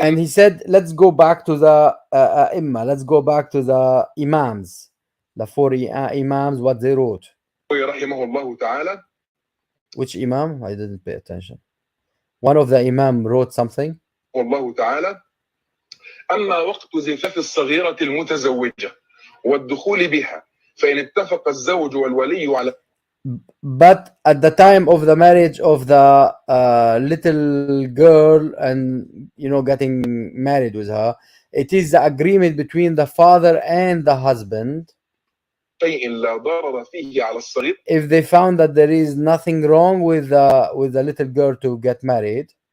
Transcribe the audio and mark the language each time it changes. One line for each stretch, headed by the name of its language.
English: And he said, let's go back to the Imam. Let's go back to the Imams. The 4 Imams, what they wrote.
Arabic: رحمه الله تعالى.
English: Which Imam? I didn't pay attention. One of the Imam wrote something.
Arabic: الله تعالى. أما وقت زفاف الصغيرة المتزوجة والدخول بها فإن اتفق الزوج والولي على.
English: But at the time of the marriage of the little girl and getting married with her, it is the agreement between the father and the husband. If they found that there is nothing wrong with the little girl to get married.